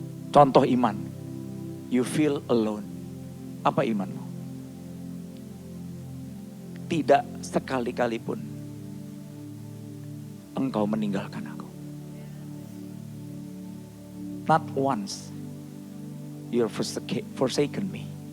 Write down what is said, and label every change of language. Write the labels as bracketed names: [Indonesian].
[Indonesian] Contoh iman, [English] you feel alone. [Indonesian] Apa imanmu? Tidak sekali-kali pun engkau meninggalkan aku. [English] Not once you're forsaken me.